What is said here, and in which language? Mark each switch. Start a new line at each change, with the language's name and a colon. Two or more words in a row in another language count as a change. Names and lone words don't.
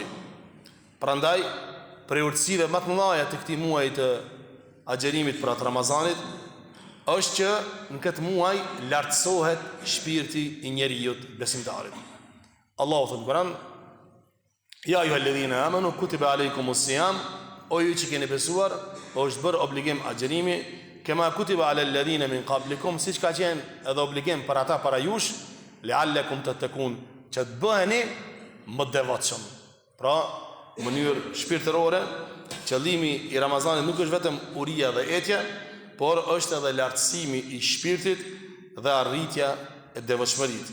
Albanian: Prandaj për urtësive më të mëdha të këtij muaji të agjerimit për atë Ramazanit është që në këtë muaj lartësohet shpirti i njeriu besimtarit. Allahu thot në Kur'an:
Arabic: يا أيها الذين آمنوا كتب عليكم الصيام,
Albanian: o ju që keni besuar, është bërë obligim agjerimi,
Arabic: كما كتب على الذين من قبلكم,
Albanian: siç ka qenë edhe obligim për ata para jush,
Arabic: لعلكم تتقون,
Albanian: që të bëheni më devotshëm. Pra, në mënyrë shpirtërore, qëllimi i Ramazanit nuk është vetëm uria dhe etja, por është edhe lartësimi i shpirtit dhe arritja e devotshmërisë.